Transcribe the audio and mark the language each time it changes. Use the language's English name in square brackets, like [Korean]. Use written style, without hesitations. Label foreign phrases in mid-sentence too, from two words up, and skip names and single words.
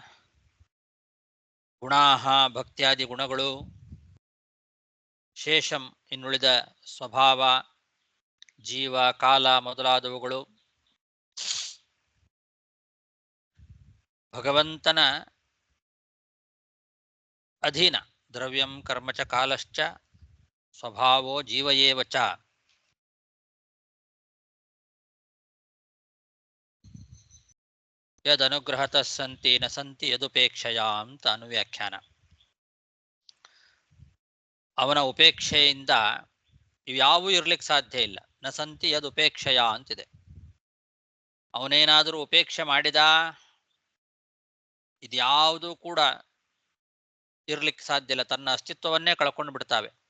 [Kannada] ಗುಣಾಹ ಭಕ್ತ್ಯಾದಿ ಗುಣಗಳು, ಶೇಷಂ ಇನ್ನುಳಿದ ಸ್ವಭಾವ, ಜೀವ, ಕಾಲ ಮೊದಲಾದವುಗಳು, ಭಗವಂತನ ಅಧೀನ. [Sanskrit] ದ್ರವ್ಯಂ ಕರ್ಮ ಚ ಕಾಲಶ್ಚ ಸ್ವಭಾವೋ ಜೀವ ಏವ ಚ. ಯದನುಗ್ರಹತಃ ಸಂತಿ ನ ಸಂತಿ ಯದುಪೇಕ್ಷೆಯ ಅಂತ ಅನುವ್ಯಾಖ್ಯಾನ. [Kannada] ಅವನ ಉಪೇಕ್ಷೆಯಿಂದ ಇವ್ಯಾವೂ ಇರ್ಲಿಕ್ಕೆ ಸಾಧ್ಯ ಇಲ್ಲ. [Sanskrit] ನ ಸಂತಿ ಯದುಪೇಕ್ಷೆಯ ಅಂತಿದೆ. [Kannada] ಅವನೇನಾದರೂ ಉಪೇಕ್ಷೆ ಮಾಡಿದ ಇದ್ಯಾವುದೂ ಕೂಡ ಇರ್ಲಿಕ್ಕೆ ಸಾಧ್ಯ ಇಲ್ಲ, ತನ್ನ ಅಸ್ತಿತ್ವವನ್ನೇ ಕಳ್ಕೊಂಡು ಬಿಡ್ತಾವೆ.